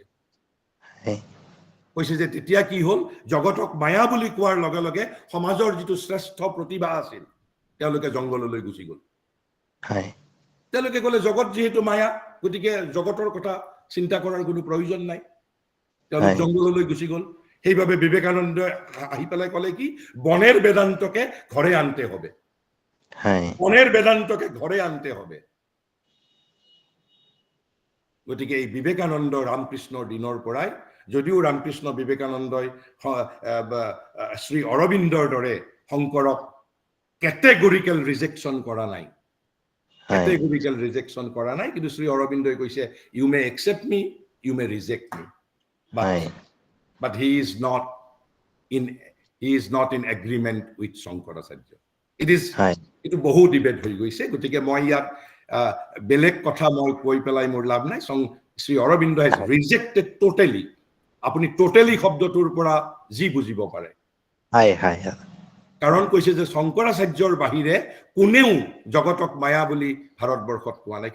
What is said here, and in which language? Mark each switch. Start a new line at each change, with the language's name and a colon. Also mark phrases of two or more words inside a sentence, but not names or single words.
Assamese: কৈছে যে তেতিয়া কি হ'ল, জগতক মায়া বুলি কোৱাৰ লগে লগে সমাজৰ যিটো শ্ৰেষ্ঠ প্ৰতিভা আছিল তেওঁলোকে জংগললৈ গুচি গ'ল। তেওঁলোকে ক'লে জগত যিহেতু মায়া, গতিকে জগতৰ কথা চিন্তা কৰাৰ কোনো প্ৰয়োজন নাই, তেওঁলোক জংগললৈ গুচি গ'ল। সেইবাবে বিবেকানন্দই আহি পেলাই ক'লে কি,
Bangla: বনের বেদান্তকে ঘৰে আনতে হবে, বনের বেদান্তকে ঘৰে আনতে হবে।
Assamese: গতিকে এই বিবেকানন্দ ৰামকৃষ্ণৰ দিনৰ পৰাই, যদিও ৰামকৃষ্ণ বিবেকানন্দই শ্ৰী অৰবিন্দৰ দৰে শংকৰক
English: categorical rejection
Assamese: কৰা নাই, কিন্তু শ্ৰী অৰবিন্দই কৈছে
English: you may accept me, you may reject me, but he is not in agreement with Shankaracharya. It is
Assamese: বহু ডিবেট হৈ গৈছে। গতিকে মই ইয়াত বেলেগ কথা মই কৈ পেলাই মোৰ লাভ নাই।
English: শ্ৰী অৰবিন্দ has rejected totally.
Assamese: আপুনি টোটেলি শব্দটোৰ পৰা যি বুজিব পাৰে, কাৰণ কৈছে যে শংকৰাচাৰ্যৰ বাহিৰে কোনেও জগতক মায়া বুলি ভাৰতবৰ্ষত কোৱা নাই।